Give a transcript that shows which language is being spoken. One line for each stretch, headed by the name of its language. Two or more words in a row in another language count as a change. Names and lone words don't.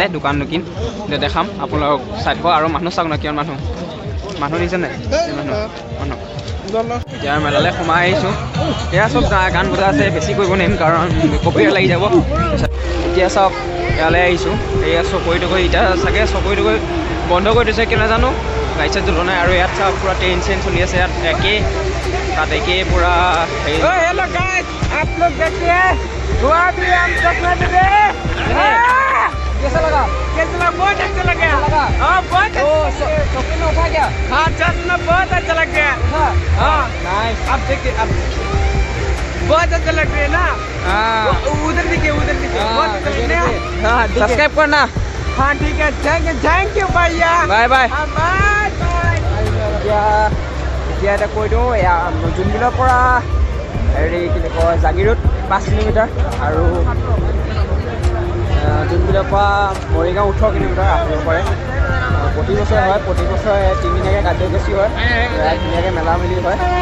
Assamese: দোকান এতিয়া দেখাম আপোনালোকক চাই থাকক আৰু মানুহ চাওক ন কিমান মানুহ দিছে নাই মানুহ এতিয়া মেলালৈ সোমাই আহিছোঁ এয়া চব গান বজা আছে বেছি কৰিব নোৱাৰিম কাৰণ কপিৰাইট লাগি যাব এতিয়া চাওক ইয়ালৈ আহিছোঁ এয়া চকৰি তকৰি এতিয়া চাগে চকৰি তকৰি বন্ধ কৰি দিছে কিয় নাজানো লাইট চাইট জ্বলোৱা নাই আৰু ইয়াত চাওক পূৰা ট্ৰেইন চেইন চলি আছে ইয়াত তাত একেই পূৰা হেৰি
Hindi: कैसा लगा बहुत अच्छा लगा हाँ बहुत शौकीन में उठा क्या हाँ चल में बहुत अच्छा लग गया हाँ नाइस अब देखिए अब बहुत अच्छा लग रहा है ना हाँ उधर दिखे बहुत अच्छा लग रहा है हाँ सब्सक्राइब करना हाँ ठीक है
English: thank you
Hindi: भैया
English: bye bye bye
Assamese: এতিয়া এটা কৈ দিওঁ জুনবিলৰ পৰা হেৰি কি কয় জাগিৰোড 5 কিলোমিটাৰ আৰু জুনবিলৰ পৰা মৰিগাঁও 18 কিলোমিটাৰ আহিব পাৰে প্ৰতি বছৰে হয় প্ৰতি বছৰে 3 দিনীয়াকৈ কাৰ্যসূচী হয় ধুনীয়াকৈ মেলা মেলি হয়